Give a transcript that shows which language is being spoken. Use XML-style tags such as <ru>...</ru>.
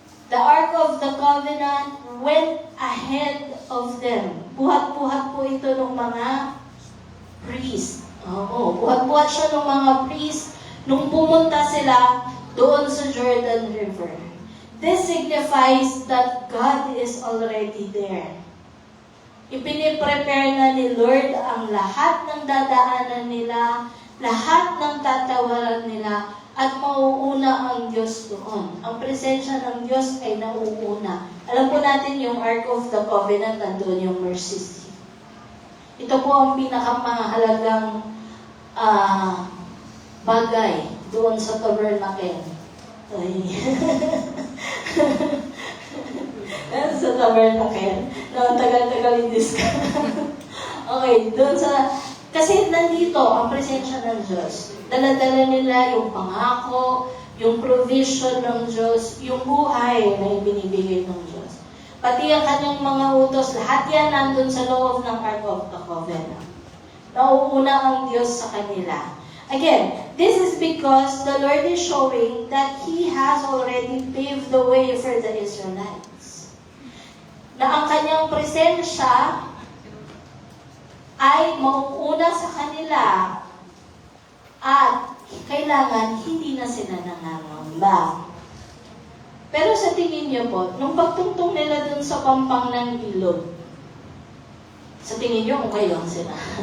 <en>The Ark of the Covenant went ahead of them.</en> <tl>Buhat-buhat po ito ng mga priest. Buhat-buhat siya ng mga priest nung pumunta sila doon sa Jordan River.</tl> <en>This signifies that God is already there.</en> <tl>Ipiniprepare na ni Lord ang lahat ng dadaanan nila, lahat ng tatawaran nila, at mauuna ang Diyos doon. Ang presensya ng Diyos ay nauuna. Alam po natin yung Ark of the Covenant, nandun yung mercy seat. Ito po ang pinakamahalagang bagay doon sa tabernacle. Sa tabernacle. No, tagal-tagal yung discount. Okay, doon sa... Kasi nandito ang presensya ng Diyos. Dala-dala nila yung pangako, yung provision ng Diyos, yung buhay na ibinibigay ng Diyos. Pati ang kanyang mga utos, lahat yan nandun sa loob ng Ark of the Covenant. Nauuna ang Diyos sa kanila.</tl> <en>Again, this is because the Lord is showing that He has already paved the way for the Israelites.</en> <tl>Na ang kanyang presensya ay mauuna sa kanila at kailangan hindi na sila nangangamba. Pero sa tingin niyo po, nung pagtungtong nila dun sa pampang ng ilog, sa tingin niyo okay lang sila.</tl>